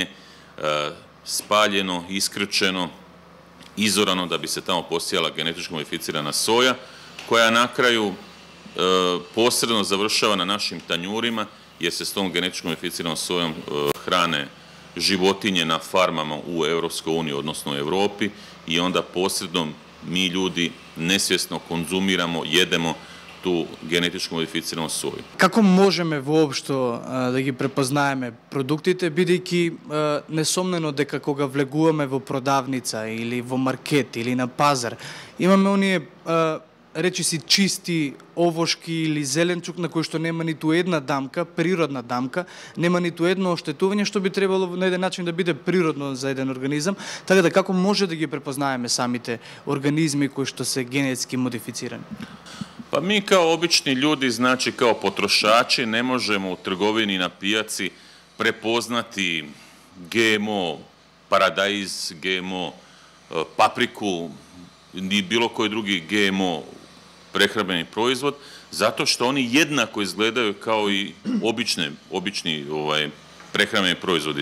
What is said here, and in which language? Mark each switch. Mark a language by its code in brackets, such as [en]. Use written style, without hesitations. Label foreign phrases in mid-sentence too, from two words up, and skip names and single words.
[bs] spaljeno, iskrčeno, izorano da bi se tamo posijala genetički modificirana soja, koja na kraju posredno završava na našim tanjurima, jer se s tom genetičkom modificiranom sojom hrane životinje na farmama u Europskoj uniji, odnosno u Europi, i onda posredno mi ljudi nesvjesno konzumiramo, jedemo tu genetički modificiranu soju. [mk] Како можеме воопшто да ги препознаеме продуктите, бидејќи несомнено дека кога влегуваме во продавница или во маркет или на пазар, имаме оние речи си чисти овошки или зеленчук на кој што нема ниту една дамка, природна дамка, нема ниту едно оштетување што би требало на еден начин да биде природно за еден организам, така да како може да ги препознаеме самите организми кои што се генетски модифицирани? [bs] Pa mi kao obični ljudi, znači kao potrošači, ne možemo u trgovini na pijaci prepoznati GMO paradajz, GMO papriku, ni bilo koji drugi GMO prehrambeni proizvod, zato što oni jednako izgledaju kao i obični prehrambeni proizvodi.